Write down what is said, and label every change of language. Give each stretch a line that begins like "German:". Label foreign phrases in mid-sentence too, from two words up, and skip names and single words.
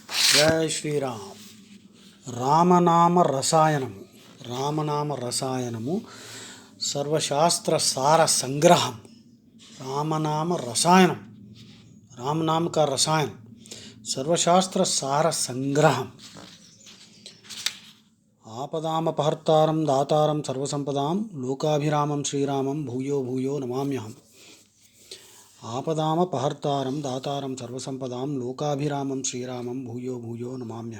Sanskrit: జై శ్రీరామ్. రామనామ రసాయనము. రామనామ రసాయనము సర్వశాస్త్ర సార సంగ్రహం. రామనామ రసాయనం, రామనామ का रसायन सर्वशास्त्र सार संग्रहम. आपदामपहर्तारं दातारं सर्वसंपदां लोकाभिरामं श्रीरामं भूयो भूयो नमाम्यहम्. आपदामपहर्तारं दातारं सर्वसंपदां लोकाभिरामं श्रीरामं भूयो भूयो नमाम्यहम्.